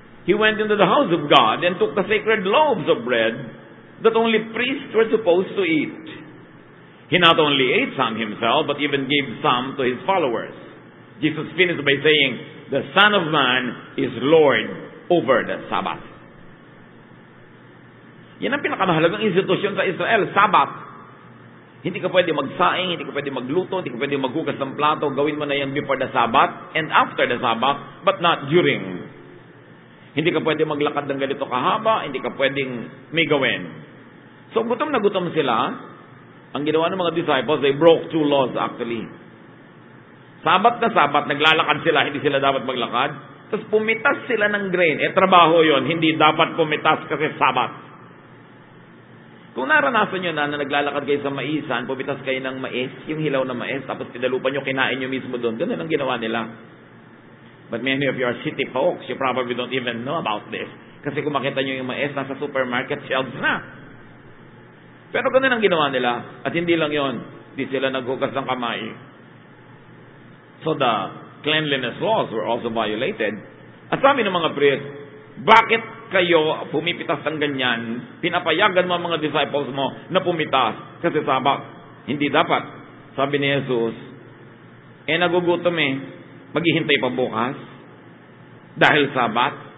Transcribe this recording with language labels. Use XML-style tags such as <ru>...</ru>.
<en>He went into the house of God and took the sacred loaves of bread that only priests were supposed to eat. He not only ate some himself, but even gave some to his followers." Jesus finished by saying, "The Son of Man is Lord over the Sabbath."</en> <tl>Yan ang pinakamahalagang institusyon sa Israel, Sabbath. Hindi ka pwede magsaing, hindi ka pwede magluto, hindi ka pwede maghugas ng plato. Gawin mo na yan</tl> <en>before the Sabbath and after the Sabbath, but not during.</en> <tl>Hindi ka pwede maglakad ng ganito kahaba, hindi ka pwedeng may gawin. So, gutom na gutom sila. Ang ginawa ng mga disciples,</tl> <en>they broke 2 laws actually.</en> <tl>Sabat na sabat, naglalakad sila, hindi sila dapat maglakad. Tapos pumitas sila ng grain. Trabaho yon, hindi dapat pumitas kasi Sabat. Kung naranasan nyo na naglalakad kayo sa maisan, pumitas kayo ng mais, yung hilaw na mais, tapos tinalupan nyo, kinain nyo mismo doon. Ganun ang ginawa nila.</tl> <en>But many of you are city folks, you probably don't even know about this.</en> <tl>Kasi kung makita nyo yung mais, nasa supermarket shelves na. Pero ganun ang ginawa nila. At hindi lang yon, di sila naghugas ng kamay.</tl> <en>So the cleanliness laws were also violated.</en> <tl>At sabi ng mga priest, bakit kayo pumipitas ng ganyan? Pinapayagan mo ang mga disciples mo na pumitas kasi Sabat. Hindi dapat. Sabi ni Jesus, nagugutom maghihintay pa bukas dahil Sabat.</tl>